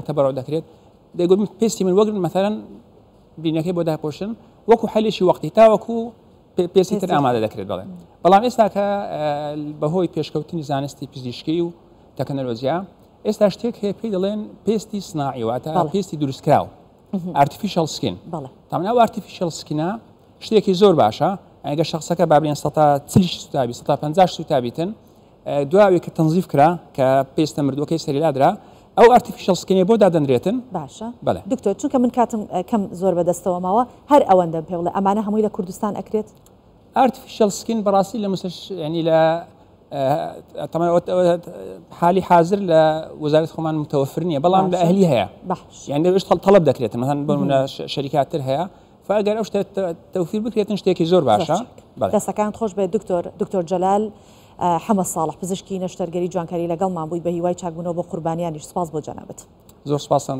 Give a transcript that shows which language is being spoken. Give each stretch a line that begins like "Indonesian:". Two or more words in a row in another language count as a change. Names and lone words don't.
Central Kurdish: تەبەڕع دەکرێت دەیگوت پێستی من وەگرن مەثەن بینەکەی بۆ داپۆشن وەکو حەلێکی وەقتی تا وەکو پێستی تر ئامادە دەکرێت بڵێ بەڵام ئێستا کە بەهۆی پێشکەوتنی زانستی پزیشکی و تەکنەلۆژیا ئێستا شتێک هەیە پێی دەڵێن پێستی سناعی واتە پێستی دروستکراو
English: artificial skin
Central Kurdish: تامن ئەو
English: artificial skinە
Central Kurdish: شتێکی زۆر باشە ئەگەر شخصەکە بابرێن 140 سوتابی 150 سوتابیتن دواوی کە تەنزیف کرا کە پێستە مردووەکەی سەریلادرا ئەو
English: artificial skinێ
Central Kurdish: بۆ دادەنرێتن باشە دکتۆر چونکە من کاتم کەم زۆر بەدەستەوە ماوە هەر ئەوەندەم پێ بڵێ ئەمانە هەمووی لە کوردستان ئەکرێت
English: artificial skin
Central Kurdish: بەڕاستی لە ینی لە حالی حاضر لە وەزارەت خۆمان متەوەفر نییە بەڵام لە ئەهلی هەیە یعنی دەبێت تەڵەب دەکرێت مثلا بۆ شەریکاتر هەیە فەگەر ئەو شتە تەوفیر بکرێتن شتێکی زۆر باشە دەستەکان خۆش بێت دکتۆر جەلال حەمەد ساڵح پزیشکی نەشتەرگەری جوانکاری لەگەڵمان بووی بە هیوای چاکبوونەوە بۆ قوربانیانیش سپاس بۆ جەنابەت